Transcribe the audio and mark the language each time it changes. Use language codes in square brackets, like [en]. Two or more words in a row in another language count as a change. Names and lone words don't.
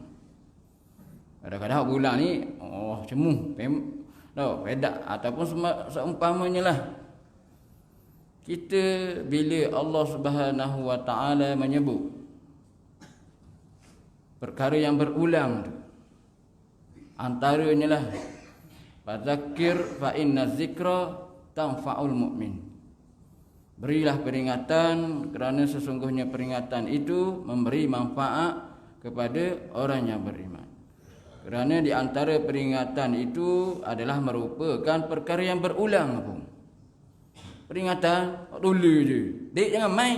[ms] Kadang-kadang bulan ni cemuh pedak ataupun seumpamanya lah. Kita bila Allah [ar] سبحانه وتعالى [ms] menyebut perkara yang berulang tu, antaranya lah [ar] فذكر فإن الذكرى تنفع المؤمن. [ms] Berilah peringatan kerana sesungguhnya peringatan itu memberi manfaat kepada orang yang beriman. Kerana di antara peringatan itu adalah merupakan perkara yang berulang pun. Peringatan dulu je. Dek jangan main.